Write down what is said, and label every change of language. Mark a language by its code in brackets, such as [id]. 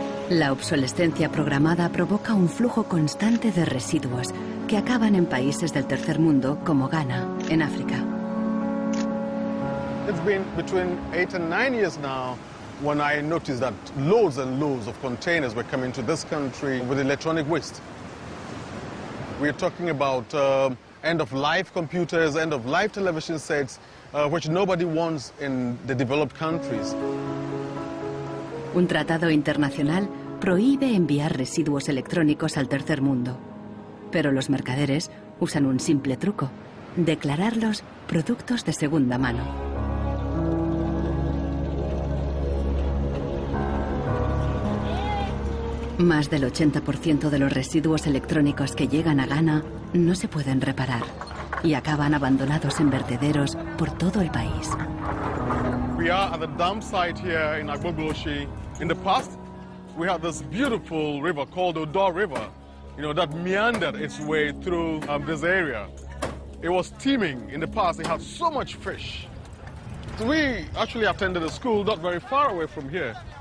[es] La obsolescencia programada provoca un flujo constante de residuos que acaban en países del tercer mundo como Ghana, en África. [en] It's been between 8 and 9 years now when I noticed that loads and loads of containers were coming to this country with electronic waste. We're talking about end-of-life computers, end-of-life television sets, which nobody wants in the developed countries. [es] Un tratado internacional prohíbe enviar residuos electrónicos al tercer mundo. Pero los mercaderes usan un simple truco: declararlos productos de segunda mano. Más del 80% de los residuos electrónicos que llegan a Ghana no se pueden reparar y acaban abandonados en vertederos por todo el país. [en] We are at the dump site here in Agbogbloshi. In the past, we had this beautiful river called Odor River, that meandered its way through this area. It was teeming in the past. It had so much fish. So we actually attended a school not very far away from here.